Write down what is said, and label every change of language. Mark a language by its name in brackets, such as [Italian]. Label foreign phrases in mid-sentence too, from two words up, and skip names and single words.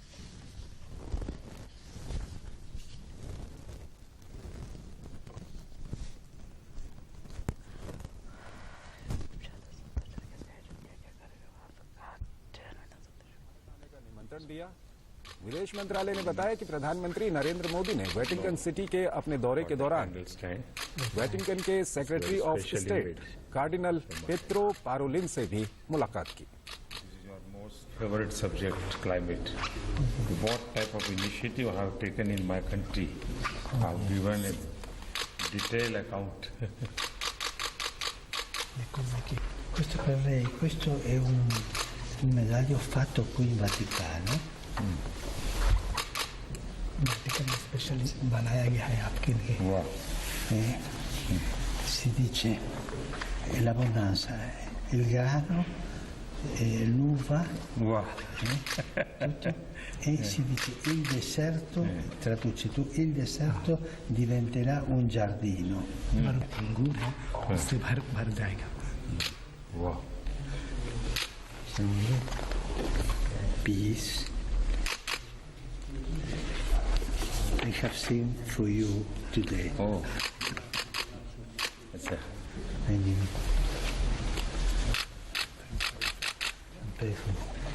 [Hindi] निमंत्रण दिया। विदेश मंत्रालय ने बताया कि प्रधानमंत्री नरेंद्र मोदी ने वेटिकन सिटी के अपने दौरे के दौरान वेटिकन के [English] Secretary of State [Hindi] कार्डिनल पेत्रो पारोलिन से भी मुलाकात की। [English] Favorite subject, climate. What type of initiative I have taken in my country? I have given a detailed account. [Italian] Questo per lei, questo è un medaglio fatto qui in Vaticano. [Hindi] Vaticano specially बनाया गया है आपके लिए। [Italian] Si dice l'abbondanza, il grano, l'uva, tutto, e si dice il deserto, traduci tu, il deserto diventerà un giardino. [Hindi] उससे भर जाएगा। Peace. [English] I have seen for you today. Oh, that's it. I mean, pray for me.